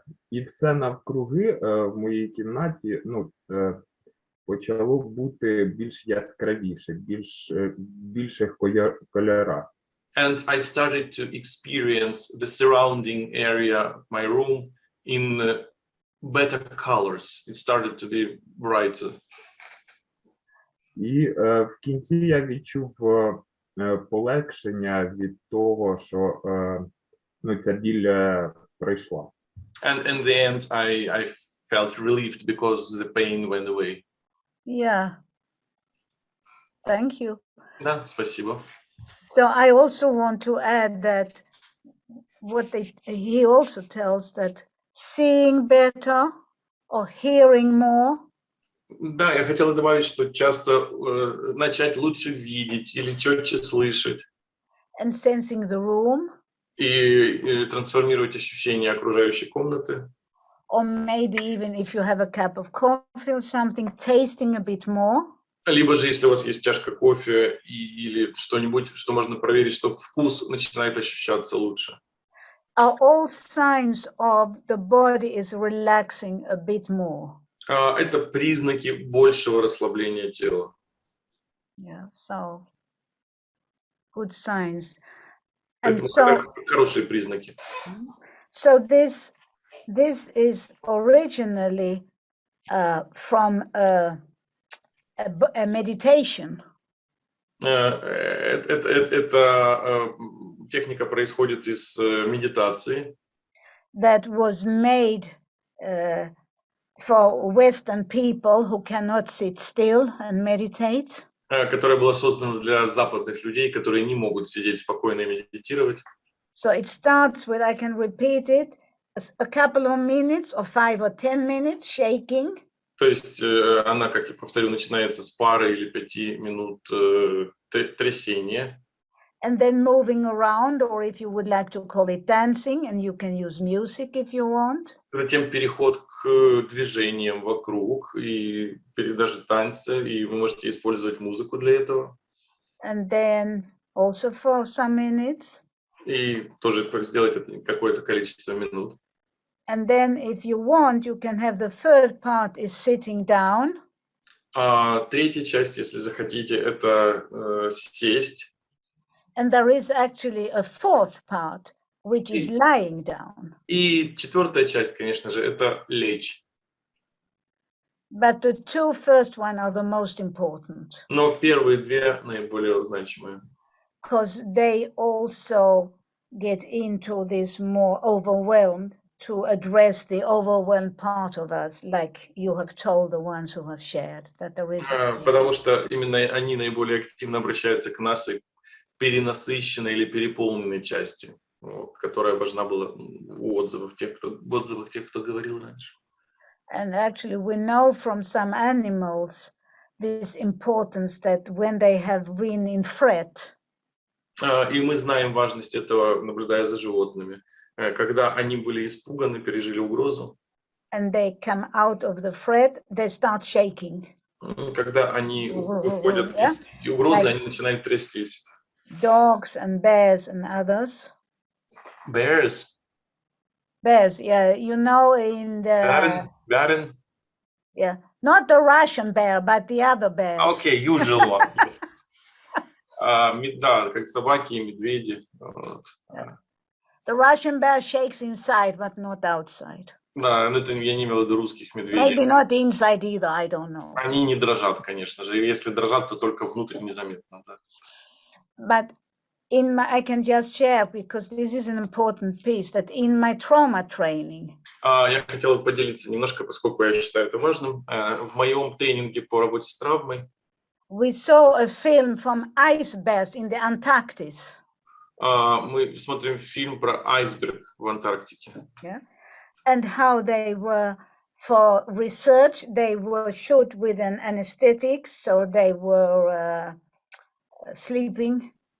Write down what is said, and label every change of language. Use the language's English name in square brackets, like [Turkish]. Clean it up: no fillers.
[Ukrainian] І все навкруги в моїй кімнаті почало бути більш яскравіше, більших кольорах. [English] And I started to experience the surrounding area of my room in better colors. It started to be brighter. [Ukrainian] І в кінці я відчув полегшення від того, що ця біль пройшла. [English] And in the end, I felt relieved because the pain went away. Yeah. Thank you. [Russian] Да, спасибо. [English] So I also want to add that he also tells that seeing better or hearing more. [Russian] Да, я хотела добавить, что часто начать лучше видеть или четче слышать. [English] And sensing the room. [Russian] И трансформировать ощущения окружающей комнаты. [English] Or maybe even if you have a cup of coffee or something, tasting a bit more. [Russian] Либо же, если у вас есть чашка кофе или что-нибудь, что можно проверить, что вкус начинает ощущаться лучше. [English] Are all signs of the body is relaxing a bit more. [Russian] Это признаки большего расслабления тела. [English] Yeah, so good signs. [Russian] Это хорошие признаки. [English] So this is originally from a meditation. [Russian] Эта техника происходит из медитации. [English] That was made for Western people who cannot sit still and meditate. [Russian] Которая была создана для западных людей, которые не могут сидеть спокойно и медитировать. [English] So it starts with, I can repeat it, a couple of minutes or 5 or 10 minutes shaking. [Russian] То есть она, как я повторю, начинается с пары или 5 минут трясения. [English] And then moving around, or if you would like to call it dancing, and you can use music if you want. [Russian] Затем переход к движениям вокруг и даже танцы, и вы можете использовать музыку для этого. [English] And then also for some minutes. [Russian] И тоже сделать это какое-то количество минут. [English] And then if you want, you can have the third part is sitting down. [Russian] Третья часть, если захотите, это сесть. [English] And there is actually a fourth part, which is lying down. [Russian] И четвертая часть, конечно же, это лечь. [English] But the two first one are the most important. [Russian] Но первые две наиболее значимые. [English] Because they also get into this more overwhelmed to address the overwhelmed part of us, like you have told the ones who have shared, that there is. [Russian] Потому что именно они наиболее активно обращаются к нашей перенасыщенной или переполненной части, которая важна была в отзывах тех, кто говорил раньше. [English] And actually we know from some animals this importance that when they have been in threat. [Russian] И мы знаем важность этого, наблюдая за животными. Когда они были испуганы, пережили угрозу. [English] And they come out of the threat, they start shaking. [Russian] Когда они выходят из угрозы, они начинают трястись. [English] Dogs and bears and others. Bears? Bears, yeah. You know, in the... Baron? Yeah. Not the Russian bear, but the other bears. Okay, usual one. [Russian] Да, как собаки и медведи. [English] The Russian bear shakes inside, but not outside. [Russian] Да, но это я не имел в виду русских медведей. [English] Maybe not inside either, I don't know. [Russian] Они не дрожат, конечно же. И если дрожат, то только внутрь незаметно. Да. [English] But I can just share, because this is an important piece, that in my trauma training, [Russian] Я хотел бы поделиться немножко, поскольку я считаю это важным. В моем тренинге по работе с травмой [English] we saw a film from ice bears in the Antarctic. [Russian] мы смотрим фильм про айсберг в Антарктике. [English] Yeah, and how they were, for research, they were shot with an anesthetic, so they were sleeping.